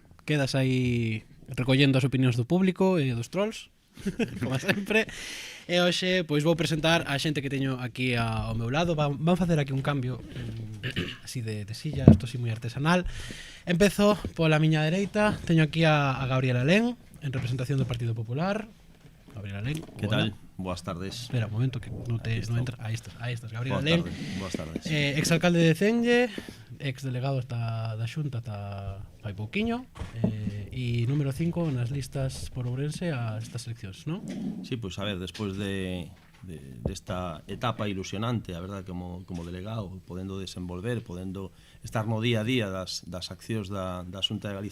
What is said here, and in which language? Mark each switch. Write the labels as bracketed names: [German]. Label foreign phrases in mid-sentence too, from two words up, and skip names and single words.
[Galician] Quedas aí recollendo as opinións do público e dos trolls, como sempre. E hoxe pois vou presentar a xente que teño aquí ao meu lado. Van facer aquí un cambio así de silla, isto así moi artesanal. Empezo pola miña dereita. Teño aquí a Gabriela Lén, en representación do Partido Popular. Gabriela Lén. [Spanish] ¿Qué tal? Buenas tardes. Espera un momento que no entra. Ahí estás, Gabriela Lén. Buenas tardes. [Galician] Exalcalde de Cenge, exdelegado da Xunta ata fai pouquiño, e número 5 nas listas por Ourense a estas eleccións, ¿no? [Spanish] Sí, pues a ver, [Galician] despois de esta etapa ilusionante, a verdad, como delegado, podendo desenvolver, podendo estar no día a día das accións da Xunta de